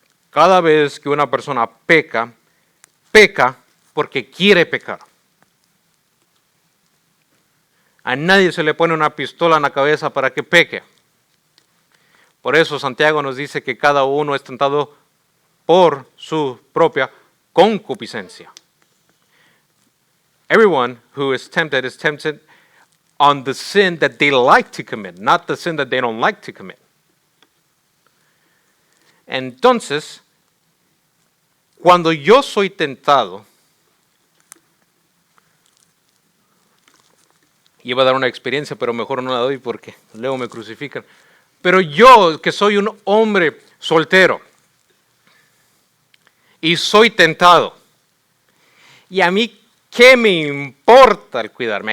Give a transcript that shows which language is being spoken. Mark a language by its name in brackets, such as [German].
[Spanish] Cada vez que una persona peca, peca porque quiere pecar. A nadie se le pone una pistola en la cabeza para que peque. Por eso Santiago nos dice que cada uno es tentado por su propia concupiscencia. [English] Everyone who is tempted on the sin that they like to commit, not the sin that they don't like to commit. [Spanish] Entonces, cuando yo soy tentado, iba a dar una experiencia, pero mejor no la doy porque luego me crucifican. Pero yo, que soy un hombre soltero, y soy tentado, y a mí, ¿qué me importa el cuidarme?